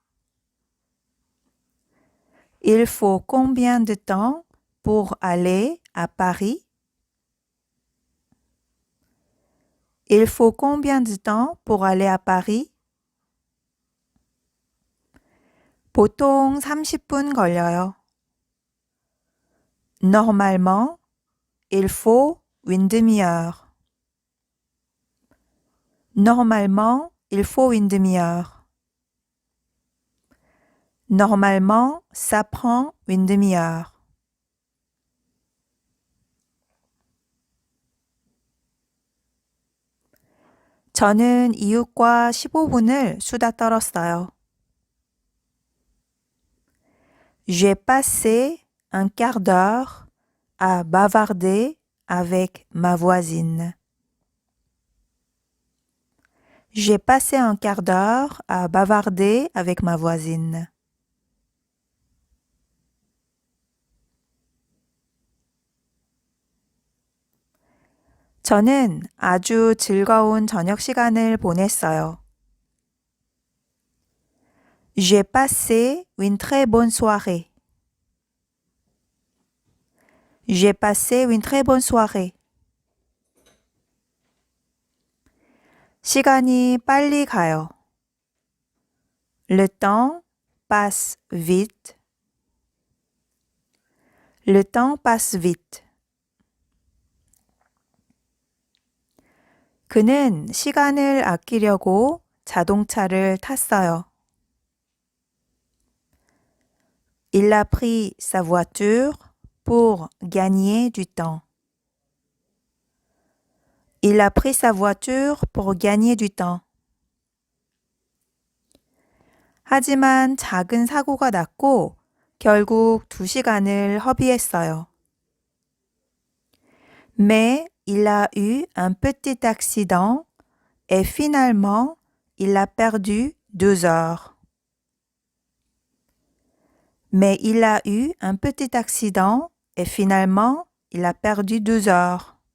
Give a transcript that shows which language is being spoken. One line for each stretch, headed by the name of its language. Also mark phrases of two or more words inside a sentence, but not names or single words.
French: Il faut combien de temps pour aller à Paris? Il faut combien de temps pour aller à Paris?
Korean: 보통 30분 걸려요.
French: Normalement, il faut une demi-heure. Normalement, il faut une demi-heure. Normalement, ça prend une demi-heure.
Korean: 저는 이웃과 15분을 수다 떨었어요.
French: J'ai passé un quart d'heure à bavarder avec ma voisine. J'ai passé un quart d'heure à bavarder avec ma voisine.
Korean: 저는 아주 즐거운 저녁 시간을 보냈어요.
French: J'ai passé une très bonne soirée. J'ai passé une très bonne soirée.
Korean: 시간이 빨리 가요.
French: Le temps passe vite. Le temps passe vite.
Korean: 그는 시간을 아끼려고 자동차를 탔어요.
French: Il a pris sa voiture pour gagner du temps. Il a pris sa voiture pour gagner du temps.
Korean: 하지만 작은 사고가 났고 결국 2시간을 허비했어요.
French: Mais il a eu un petit accident et finalement il a perdu 2 heures. Mais il a eu un petit accident et finalement il a perdu 2 heures.